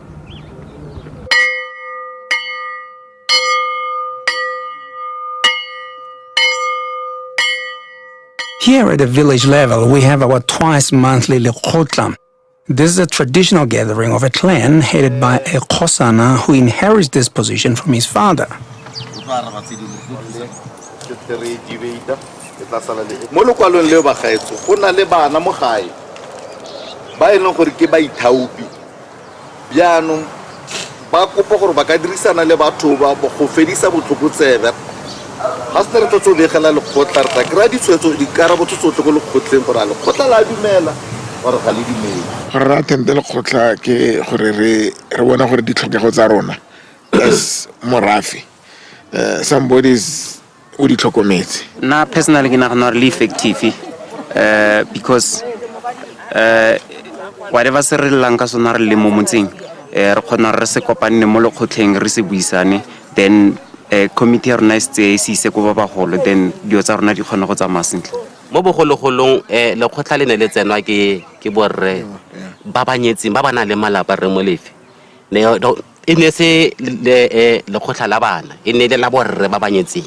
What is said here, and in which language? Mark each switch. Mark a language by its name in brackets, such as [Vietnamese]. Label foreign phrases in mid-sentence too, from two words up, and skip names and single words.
[English] Here at the village level, we have our twice-monthly Lekgotla. This is a traditional gathering of a clan headed by a Khosana who inherits this position from his father. [Tswana] Mo lokwalong leo ba gaetso go na le bana mo gae ba ene gore ke ba ithaopi bjano ba kopa gore ba ka dirisana le batho ba go fedisa botlhokotsebe ga se re tlo begela lekgotla re tla kry-a ditshwetso dikarabo tsotlhe go lekgotleng gore a lekgotla la dumela gore ga le dumele gore re attende lekgotla ke gore re bona gore ditlhokego tsa rona as morafe somebody's o di tlhokometse. Na personally ke nagana re le effective [English] because whatever [Tswana] se re lang ka sona re le mo motseng re khona re se kopane mo lekgotleng re se buisane then committee ya rona se se go ba bagolo then dio tsa rona di khona go tsamaya sentle mo bogologolong lekgotla le ne le tsenwa ke borre ba banyetseng ba bana le malapa re molefe e ne se lekgotla la bana e ne le la borre ba banyetseng